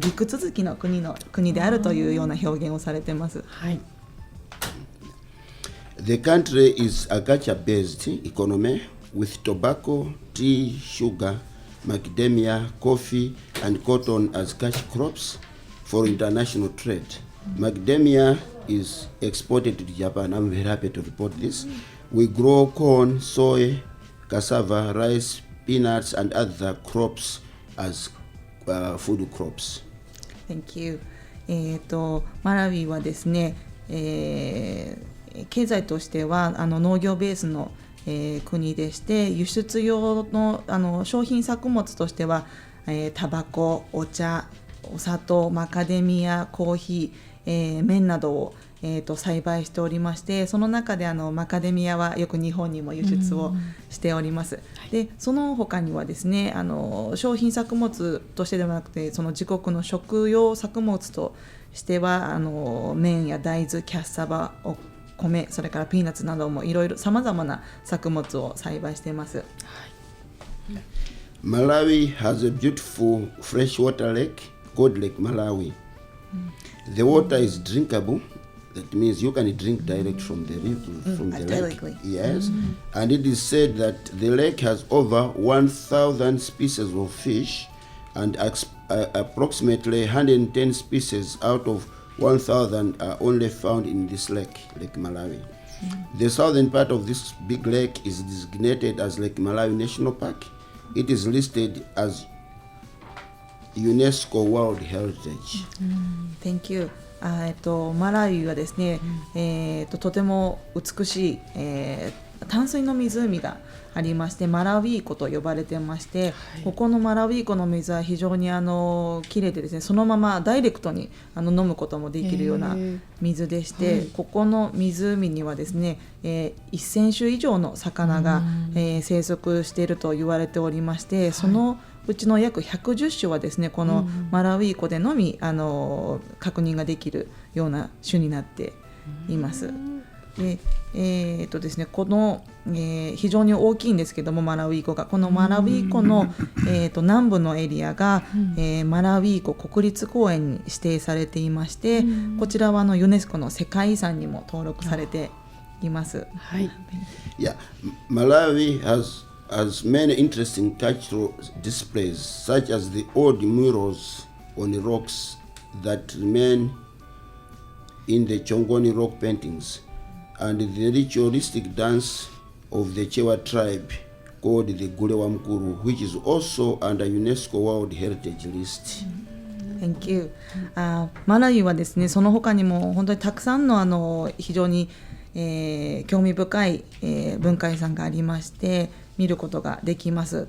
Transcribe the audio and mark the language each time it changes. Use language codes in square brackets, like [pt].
[ja] 陸続きの国であるというような表現をされています。はい。 [en] The country is a agriculture-based economy with tobacco, tea, sugar, macadamia, coffee, and cotton as cash crops for international trade. Macadamia is exported to Japan. I'm very happy to report this. We grow corn, soy, cassava, rice, peanuts, and other crops as food crops. Thank you. [ja] マラウイはですね、経済としては農業ベースの、国でして、輸出用の、商品作物としては、タバコ、お茶、お砂糖、マカデミア、コーヒー、麺などを栽培しておりまして、その中でマカデミアはよく日本にも輸出をしております。でその他にはですね、商品作物としてではなくて、その自国の食用作物としては麺や大豆、キャッサバ、米、それからピーナッツなどもいろいろさまざまな作物を栽培しています。 [en] Malawi has a beautiful freshwater lake called Lake Malawi. The water is drinkable.That means you can drink direct from the river, from the lake. Yes, and it is said that the lake has over 1,000 species of fish, and approximately 110 species out of 1,000 are only found in this lake, Lake Malawi. The southern part of this big lake is designated as Lake Malawi National Park. It is listed as UNESCO World Heritage. Thank you. [ja] マラウイはですね、とても美しい、淡水の湖がありまして、マラウイ湖と呼ばれてまして、はい、ここのマラウイ湖の水は非常にきれいでですね、そのままダイレクトに飲むこともできるような水でして、はい、ここの湖にはですね、1000種以上の魚が、生息していると言われておりまして、はい、そのうちの約110種はですね、このマラウイ湖でのみ確認ができるような種になっています。ですね、この、非常に大きいんですけども、マラウイ湖が、このマラウイ湖の、南部のエリアが、マラウイ湖国立公園に指定されていまして、こちらはユネスコの世界遺産にも登録されています。はい。 [en] Yeah, Malawi has many interesting cultural displays, such as the old murals on the rocks that remain in the Chongoni rock paintings, and the ritualistic dance of the Chewa tribe called the Gulewa Mkuru, which is also under UNESCO World Heritage List. Thank you. [ja] マラウイはですね、その他にも本当にたくさんの非常に興味深い、文化遺産がありまして見ることができます。